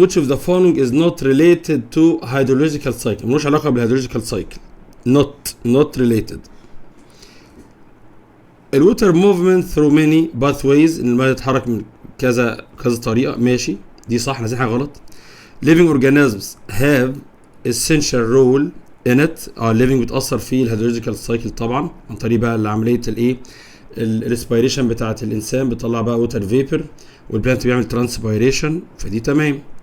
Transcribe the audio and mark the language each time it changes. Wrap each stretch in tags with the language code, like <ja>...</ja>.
<en>Which of the following is not related to hydrological cycle؟</en> <ar>ملوش علاقة بالهيدرولوجيكال سايكل.</ar> <en>not related.</en> <ar>الووتر موفمنت</ar> <en>through many pathways،</en> <ar>ان الميه تتحرك من كذا طريقه، ماشي دي صح، احنا حاجه غلط.</ar> <en>living organisms have essential role in it.</en> <ar>living بتاثر في الهيدرولوجيكال سايكل طبعا عن طريق بقى عمليه الايه، الريسبيريشن بتاعه الانسان بتطلع بقى ووتر فيبر، والبلانت بيعمل ترانسبيريشن، فدي تمام.</ar>